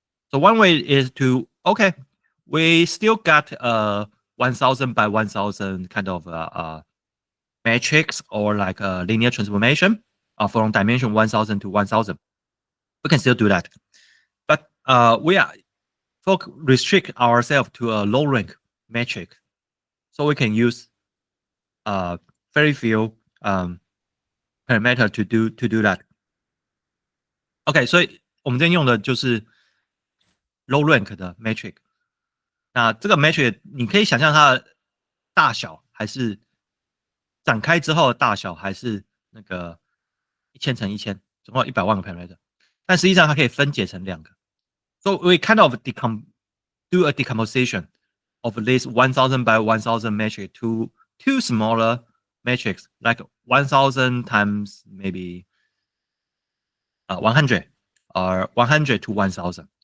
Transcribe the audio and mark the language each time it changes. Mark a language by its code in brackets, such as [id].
[en] So one way is to, okay, we still got 1000 by 1000 kind of matrix or like a linear transformation from dimension 1000 to 1000. We can still do that. But we restrict ourselves to a low rank metric. So we can use very few parameter to do that. [zh] OK， 所以我们这边用的就是 low rank 的 metric。那这个 metric 你可以想象它的大小还是展开之后的大小还是那个1000乘1000，总共100万个 parameter。但实际上它可以分解成2个。 [en] So we kind of do a decomposition of this 1000 by 1000 matrix to 2 smaller matrix, like 1000 times maybe 100 or 100 to 1000.